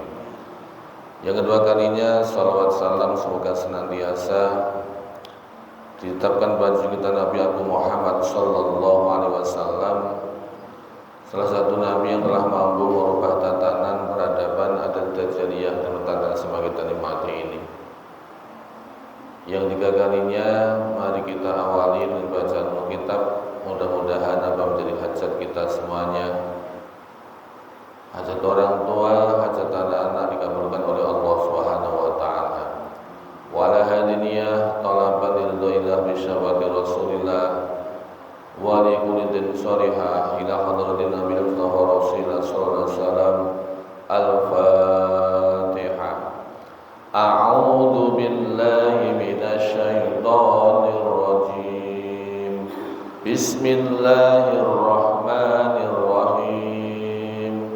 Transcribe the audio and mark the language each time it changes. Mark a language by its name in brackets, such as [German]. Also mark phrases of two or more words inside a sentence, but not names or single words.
[Indonesian] Yang kedua kalinya, salawat salam semoga senantiasa ditetapkan pada kita Nabi Agung Muhammad [Arabic] صلى الله عليه وسلم, [Indonesian] salah satu nabi yang telah mampu merubah tatanan peradaban adat jahiliyah dan letakkan semua kita nikmati ini. Yang tiga kalinya, mari kita awali dengan bacaan kitab. Mudah-mudahan apa menjadi hajat kita semuanya, hajat orang tua, hajat anak-anak dikabulkan oleh Allah [Arabic] سبحانه وتعالى. ولا هادينية طلبا رضى الله بشفاعة رسول الله ولكل دين شريحة إلى حضرة النبي رسول الله صلى الله عليه وسلم. Al-Fatihah. أعوذ بالله من الشيطان الرجيم. Bismillahirrahmanirrahim.